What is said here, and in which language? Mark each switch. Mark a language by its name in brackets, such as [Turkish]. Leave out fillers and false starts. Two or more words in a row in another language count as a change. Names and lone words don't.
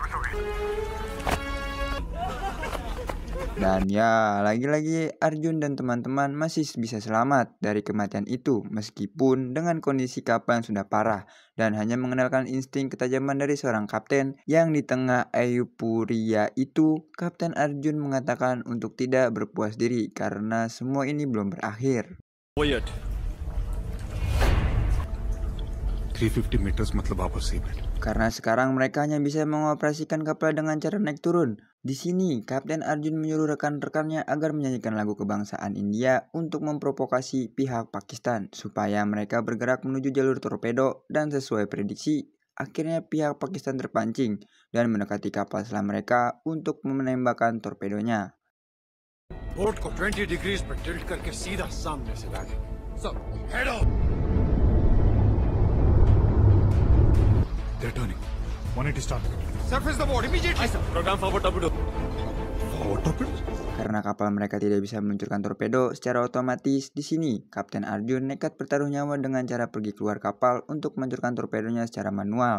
[Indonesian] Dan ya, lagi-lagi Arjun dan teman-teman masih bisa selamat dari kematian itu meskipun dengan kondisi kapal yang sudah parah dan hanya mengandalkan insting ketajaman dari seorang kapten yang di tengah euforia itu, Kapten Arjun mengatakan untuk tidak berpuas diri karena semua ini belum berakhir. [Hindi] 350 meters मतलब आपस seabed. [Indonesian] Karena sekarang mereka hanya bisa mengoperasikan kapal dengan cara naik turun. Di sini, Kapten Arjun menyuruh rekan-rekannya agar menyanyikan lagu kebangsaan India untuk memprovokasi pihak Pakistan supaya mereka bergerak menuju jalur torpedo dan sesuai prediksi, akhirnya pihak Pakistan terpancing dan mendekati kapal selam mereka untuk menembakkan torpedonya. [Hindi] बोट को 20 डिग्रीज पर टिल्ट करके सीधा सामने से लागे। [English] Sir. head off. They're turning. 180 start. surface the board immediately. program forward torpedo. Forward torpedo. [Indonesian] Karena kapal mereka tidak bisa meluncurkan torpedo secara otomatis, di sini Kapten Arjun nekat bertaruh nyawa dengan cara pergi keluar kapal untuk meluncurkan torpedonya secara manual.